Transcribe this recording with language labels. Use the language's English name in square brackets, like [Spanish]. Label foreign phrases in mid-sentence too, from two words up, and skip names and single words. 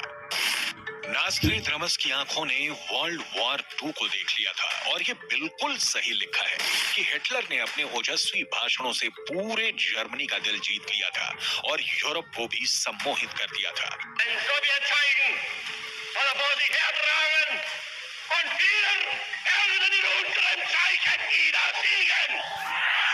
[Hindi] नास्ट्रेदामस की आंखों ने वर्ल्ड वॉर 2 को देख लिया था और ये बिल्कुल सही लिखा है कि हिटलर ने अपने ओजस्वी भाषणों से पूरे जर्मनी का दिल जीत लिया था और यूरोप को भी सम्मोहित कर दिया था। [German] Und wir werden in unseren Zeichen wieder siegen!